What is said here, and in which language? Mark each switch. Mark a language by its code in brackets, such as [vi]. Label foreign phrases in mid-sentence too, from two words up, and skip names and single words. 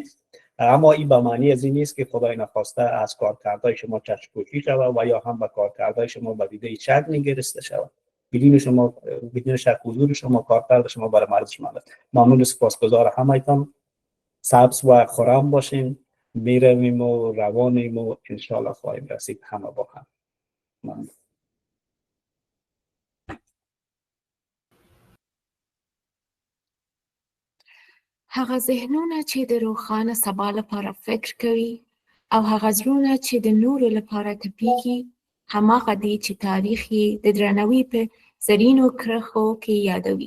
[fa] اما این به معنی از این نیست که خدای نخواسته از کارکردهای شما چشم‌پوشی شود و یا هم به کارکردهای شما به دیده شک نگرفته شود. بدون شک حضور شما، کارکرد شما برای ارزشمند است. ممنون، سپاسگزار همه‌تان. سبز و خرم باشین میرویم و روانیم و انشالله خواهیم رسید همه با هم. ممنون. [ps] هغه ذهنونه چې د روښانه سبا لپاره فکر کوي او هغه زړونه چې د نورو لپاره تپېږي هماغه دی چې تاریخ یې د درناوي په زرینو کرښو کې یادوي.